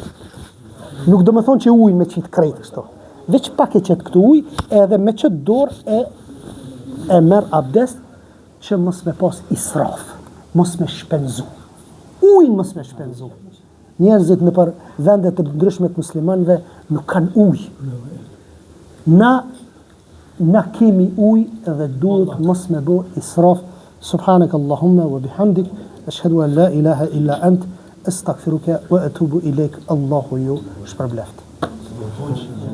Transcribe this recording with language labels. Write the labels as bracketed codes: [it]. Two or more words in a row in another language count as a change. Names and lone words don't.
[sq] Nuk do me thonë që ujë me qitë krejtë kështo. Veç pak e qëtë këtë ujë, edhe me qëtë dorë e merë abdest që mos me pas israf, mos me shpenzu. Ujën mos me shpenzu. Njerëzit në për vendet të ndryshme të muslimanëve nuk kanë ujë. Na kemi ujë dhe duhet mos me bo israf. [ar] سبحانك اللهم وبحمدك، أشهد أن لا إله إلا أنت، أستغفرك وأتوب إليك. [sq] Allahu ju shpërbleft.